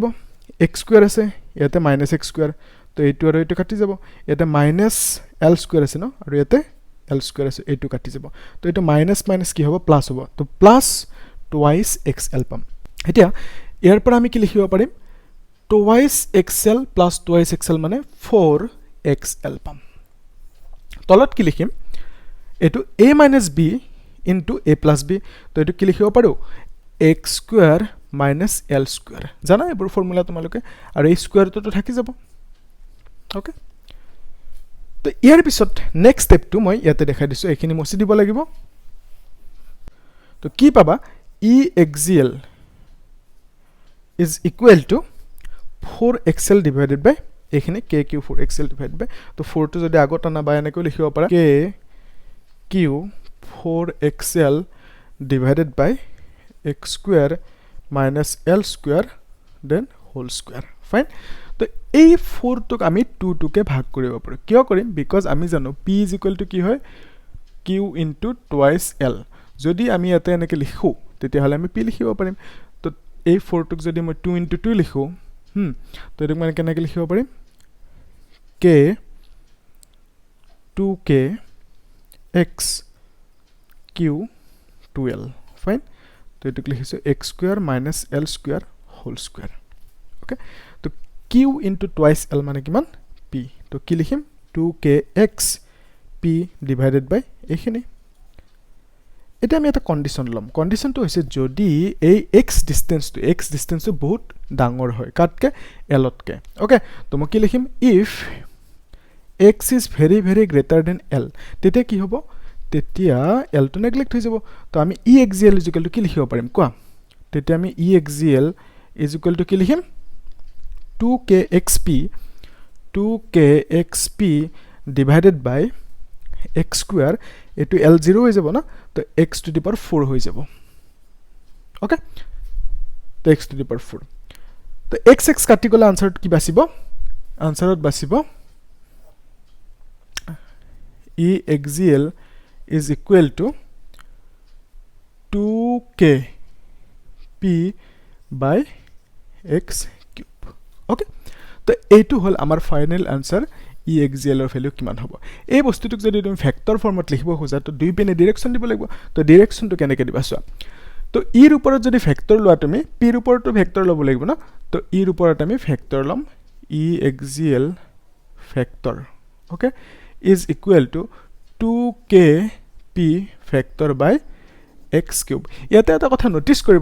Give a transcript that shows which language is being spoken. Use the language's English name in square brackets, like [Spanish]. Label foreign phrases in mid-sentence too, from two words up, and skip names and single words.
[Assamese] x স্কয়াৰ আছে ইয়াতে মাইনাস x স্কয়াৰ তো এইটো আৰু এইটো কাটি যাব ইয়াতে মাইনাস L স্কয়াৰ আছে ন আৰু ইয়াতে L স্কয়াৰ আছে এইটো কাটি যাব তো এইটো মাইনাস মাইনাস কি হ'ব প্লাস হ'ব তো [English] plus twice xl [Assamese] পাম এতিয়া ইয়াৰ পৰা আমি কি লিখিব পাৰিম [English] twice xl plus twice xl [Assamese] মানে 4xl পাম তলত কি লিখিম এটো [English] a minus b into a plus b [Assamese] তো এটো কি লিখিব পাৰো [English] x square minus L square [Assamese] জানা এইবোৰ ফৰ্মুলা তোমালোকে আৰু এই স্কয়াৰটো তো থাকি যাব ওকে তো ইয়াৰ পিছত [English] next step [Assamese] মই ইয়াতে দেখাই দিছো এখিনি মছি দিব লাগিব তো কি পাবা [English] E axial is equal to 4xl divided by [Assamese] এখিনি [English] kq 4xl divided by [Assamese] তো 4 টো যদি আগত আনা বা এনেকৈ লিখিব পাৰা [English] kq 4xl divided by x square minus L square then whole square fine [Assamese] তো এই 4 টোক আমি 2 কে ভাগ কৰিব পাৰো কিয় কৰিম বিকজ আমি জানো [English] p is equal to [Assamese] কি হয় [English] q into twice L [Assamese] যদি আমি ইয়াতে এনেকৈ লিখো তেতিয়া হলে আমি p লিখিব পাৰিম তো এই 4 টোক যদি মই [English] 2 into 2 [Assamese] লিখো তো এটো মানে কেনেকৈ লিখিব পাৰিম k [English] 2k x q 2l fine [Assamese] তো এটো লিখিছো [English] x square minus L square whole square okay [Assamese] তো [English] q into twice L [Assamese] মানে কিমান p তো কি লিখিম [English] 2kx p divided by [Assamese] এইখিনি এটা আমি এটা কন্ডিশন লম কন্ডিশনটো হৈছে যদি এই x ডিসটেন্সটো বহুত ডাঙৰ হয় কাটকে L তকে okay তো মই কি লিখিম [English] if x is very very greater than L [Assamese] তেতিয়া কি হ'ব তেতিয়া L to neglect হৈ যাব তো আমি [English] E axial is equal to [Assamese] কি লিখিব পাৰিম কোৱা তেতিয়া আমি [English] E axial is equal to [Assamese] কি লিখিম [English] 2kxp divided by [Assamese] x স্কোয়াৰ এটো l0 হৈ যাব না তো [English] x to the power 4 [Assamese] হৈ যাব ওকে তো [English] x to the power 4 [Assamese] তো x কাটি গলে আনসাৰত কি বাছিব আনসাৰত বাছিব [English] e axial is equal to 2k p by x cube okay [Assamese] তো এইটো হল আমাৰ ফাইনাল আনসাৰ e axial এৰ ভ্যালু কিমান হ'ব এই বস্তুটোক যদি তুমি ভেক্টৰ ফৰ্মত লিখিব খোজা তো দুই পিনে ডাইৰেকশন দিব লাগিব তো ডাইৰেকশনটো কেনেকৈ দিবা চোৱা তো e ৰ ওপৰত যদি ভেক্টৰ লোৱা তুমি p ৰ ওপৰতো ভেক্টৰ ল'ব লাগিব না তো e ৰ ওপৰত আমি ভেক্টৰ লম [English] e axial ভেক্টৰ okay is equal to 2k p factor by x cube [Assamese] ইয়াতে এটা কথা নোটিস কৰিব